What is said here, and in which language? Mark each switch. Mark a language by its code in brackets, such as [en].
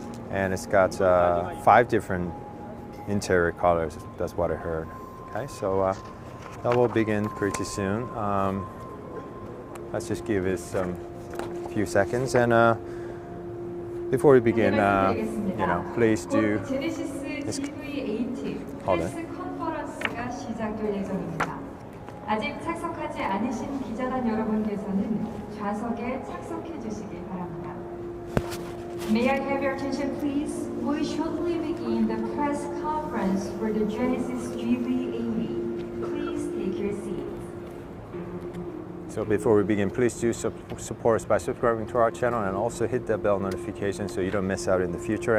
[en] And it's got 5 different interior colors. That's what I heard. Okay, so that will begin pretty soon. Let's just give it some few seconds, and before we begin, please do. Genesis GV80 hold on. [ko] 프레스 컨퍼런스가 시작될 예정입니다. 아직 착석하지 않으신 기자단 여러분께서는 좌석에 착석해 주시기 바랍니다. [en] May I have your attention, please? We shortly begin the press conference for the Genesis GV80. Please take your seats. So before we begin, please do support us by subscribing to our channel and also hit that bell notification so you don't miss out in the future.